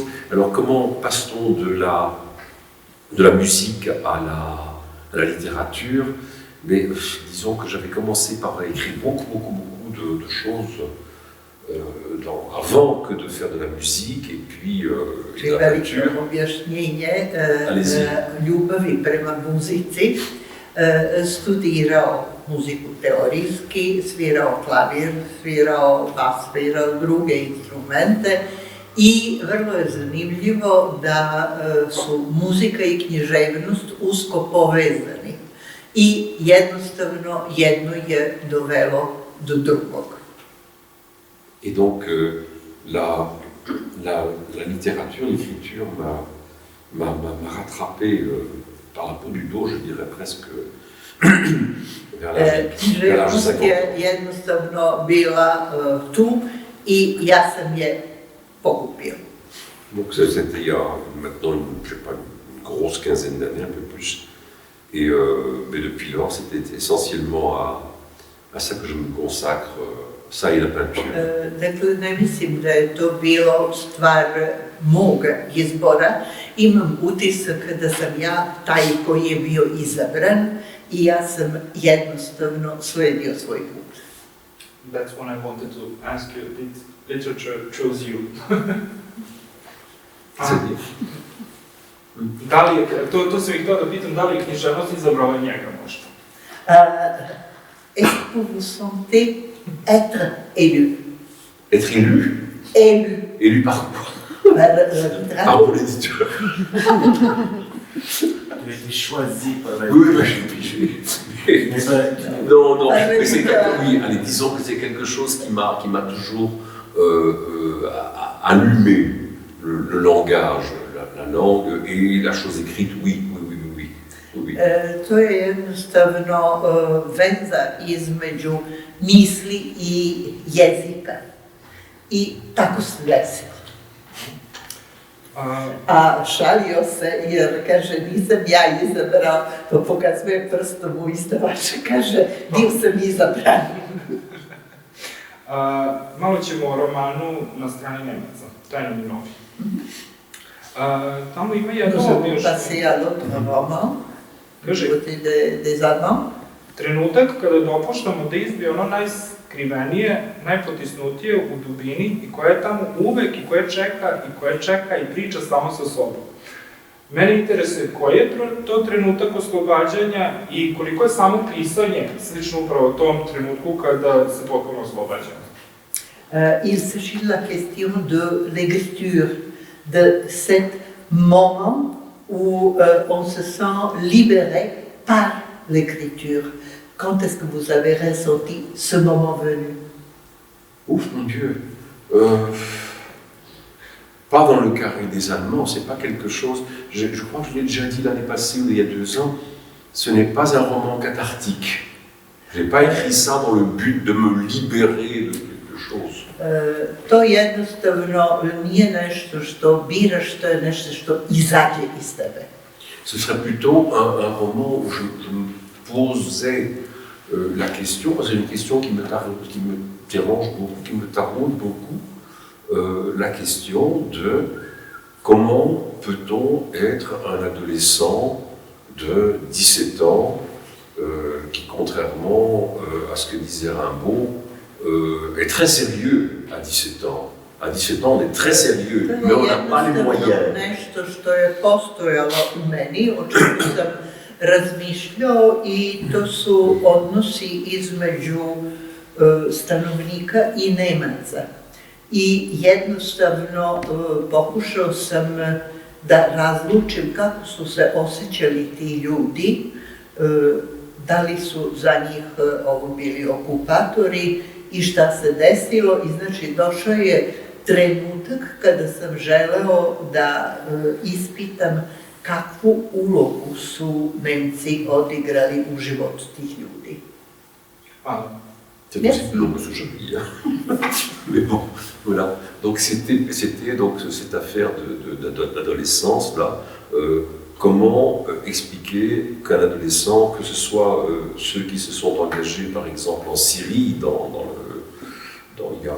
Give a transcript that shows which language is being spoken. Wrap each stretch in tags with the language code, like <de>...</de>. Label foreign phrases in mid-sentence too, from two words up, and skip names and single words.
<fr>Alors comment passe-t-on de la musique à la littérature? Mais disons que j'avais commencé par écrire beaucoup de choses avant que de faire de la musique et puis la littérature.</fr> <sr>Objašnjenje ljubavi prema muzici. Studirao muziku teorijski, svirao klavir, svirao bas, svirao druge instrumente i vrlo je zanimljivo da su muzika i književnost usko povezani i jednostavno jedno je dovelo do drugog.</sr> <fr>Et donc la littérature, l'écriture m'a rattrapé par la peau du dos, je dirais presque, vers l'âge</fr> <sr>Književnost je jednostavno bila tu i ja sam je pokupio.</sr> <fr>Donc c'était il y a maintenant, je sais pas, une grosse quinzaine d'années, un peu plus. Et mais depuis lors, c'était essentiellement à ça que je me consacre, ça et la peinture.</fr> <sr>Dakle, ne mislim da je to bilo stvar mog izbora. Imam utisak da sam ja taj koji je bio izabran i ja sam jednostavno sledio svoj put.</sr> <en>That's when I wanted to ask you, did literature choose you?</en> <fr>C'est-à-dire</fr> <sr>Da li je, to sam ih htio da pitam, da li je književnost izabrala njega možda?</sr> <fr>Est-ce que vous sentez être élu? Être élu. Élu Élu par quoi? par Par mon éditeur. Il a été choisi par la Oui, bah, j'ai pigé. Mais ça, Non, non, Ah, mais c'est mais oui, allez, disons que c'est quelque chose qui m'a toujours allumé le langage, la langue et la chose écrite, oui.</fr> <sr>To je jednostavno veza između misli i jezika. I tako se desilo. A šalio se jer kaže nisam ja izabrao, pa pokazuje prstom u izdavača, kaže dio sam izabran. Malo ćemo o romanu Na strani Nemaca, Tajno mi novi. Tamo ima jedno</sr> <fr>Nous avons</fr> <sr>još</sr> <fr>passé à l'autre roman,</fr> <sr>Kaže,</sr> <fr>côté des Allemands.</fr> <sr>trenutak kada dopuštamo da izbije ono najskrivenije, najpotisnutije u dubini i koje je tamo uvek i koje čeka i priča samo sa sobom. Mene interesuje koji je to trenutak oslobađanja i koliko je samo pisanje slično upravo tom trenutku kada se potpuno oslobađamo.</sr> <fr>Il s'agit de la question de l'écriture, de cet moment où on se sent libéré par l'écriture. Quand est-ce que vous avez ressenti ce moment venu? Ouf, mon Dieu. Pas dans le carré des Allemands, c'est pas quelque chose. Je crois que je l'ai déjà dit l'année passée ou il y a 2 ans. Ce n'est pas un roman cathartique. Je n'ai pas écrit ça dans le but de me libérer de quelque chose.</fr> <sr>To jednostavno nije nešto što biraš, to je nešto što izađe iz tebe.</sr> <fr>Ce serait plutôt un roman où je me posais la question, c'est une question qui me dérange beaucoup, qui me taraude beaucoup, la question de comment peut-on être un adolescent de 17 ans qui, contrairement à ce que disait Rimbaud, est très sérieux à 17 ans. À 17 ans, on est très sérieux, mais on n'a pas les moyens.</fr> <sr>Nešto što je postojalo u meni, o čemu sam razmišljao, i to su odnosi između stanovnika i Nemaca. I jednostavno pokušao sam da razlučim kako su se osjećali ti ljudi, da li su za njih ovo bili okupatori i šta se desilo. I znači došao je trenutak kada sam želeo da ispitam kakvu ulogu su Nemci odigrali u životu tih ljudi. Hvala.</sr> <fr>C'est possible long que ce jeudi, mais bon, voilà. Donc c'était donc cette affaire d'adolescence là. Comment expliquer qu'un adolescent, que ce soit ceux qui se sont engagés par exemple en Syrie il y a</fr>